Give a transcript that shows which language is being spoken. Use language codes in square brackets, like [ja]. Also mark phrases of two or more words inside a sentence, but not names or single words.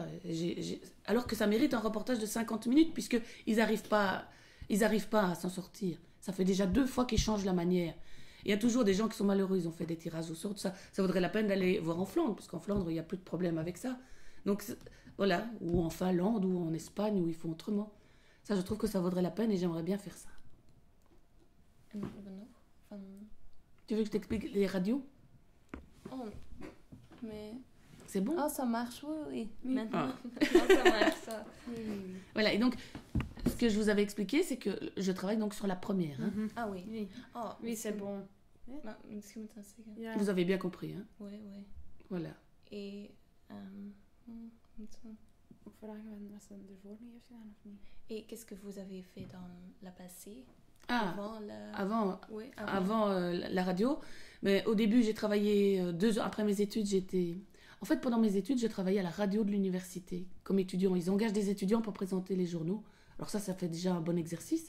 [fr] Alors que ça mérite un reportage de 50 minutes, puisqu'ils n'arrivent pas à s'en sortir. Ça fait déjà 2 fois qu'ils changent la manière. Il y a toujours des gens qui sont malheureux, ils ont fait des tirages au sort, tout ça. Ça vaudrait la peine d'aller voir en Flandre, parce qu'en Flandre, il n'y a plus de problème avec ça. Donc, voilà. Ou en Finlande, ou en Espagne, où ils font autrement. Ça, je trouve que ça vaudrait la peine et j'aimerais bien faire ça. [nl] En wat hebben we nog? Van... [fr] Tu veux que je t'explique les radios? Oh, mais... C'est bon? Oh, ça marche, oui. Maintenant, Ah. ça marche, ça. Voilà, et donc, ce que je vous avais expliqué, c'est que je travaille donc sur la première. Hein. Ah oui. Oui, Oh, oui c'est bon. [nl] Maar misschien moet ik dat zeggen. Ja. [fr] Vous avez bien compris, hein? Oui, oui. Voilà. Et... [nl] moet we- Vragen wat ze ervoor niet heeft gedaan of niet? [fr] Et qu'est-ce que vous avez fait dans la passée? Ah, Avant la... avant, Oui, avant la radio. Mais au début, j'ai travaillé 2 ans après mes études. En fait, pendant mes études, j'ai travaillé à la radio de l'université comme étudiant. Ils engagent des étudiants pour présenter les journaux. Alors ça fait déjà un bon exercice.